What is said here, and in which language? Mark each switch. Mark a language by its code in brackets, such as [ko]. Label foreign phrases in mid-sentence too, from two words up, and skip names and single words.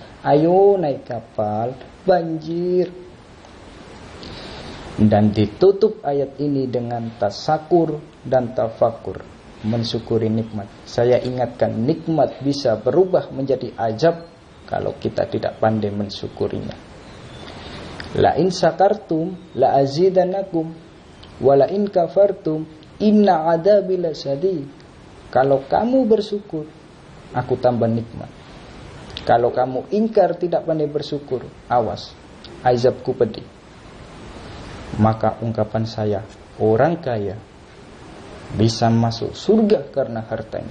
[id] Ayo naik kapal, banjir. Dan ditutup ayat ini dengan tasakur dan tafakur, mensyukuri nikmat. Saya ingatkan, nikmat bisa berubah menjadi ajab kalau kita tidak pandai mensyukurinya. [ar] لئن شكرتم لأزيدنكم ولئن كفرتم إن عذابي لشديد. [id] Kalau kamu bersyukur, aku tambah nikmat. Kalau kamu ingkar, tidak pandai bersyukur, awas, azabku pedih. Maka ungkapan saya, orang kaya bisa masuk surga karena hartanya.